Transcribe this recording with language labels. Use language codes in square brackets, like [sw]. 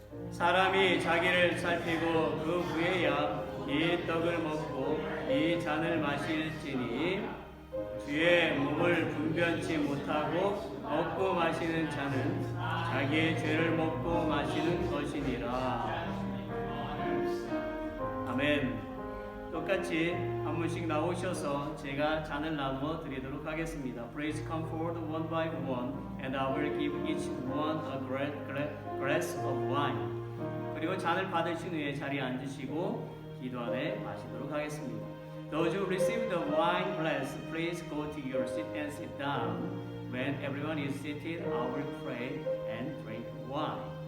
[ko] 사람이 자기를 살피고 그 후에야 이 떡을 먹고 이 잔을 마실지니 주의 몸을 분변치 못하고 먹고 마시는 자는 자기의 죄를 먹고 마시는 것이니라. 아멘. 똑같이 한 분씩 나오셔서 제가 잔을 나누어 드리도록 하겠습니다. [en] Please come forward one by one and I will give each one a glass of wine. [ko] 그리고 잔을 받으신 후에 자리에 앉으시고 기도 안에 마시도록 하겠습니다. [en] Those who receive the wine glass, please go to your seat and sit down. When everyone is seated, I will pray and drink wine.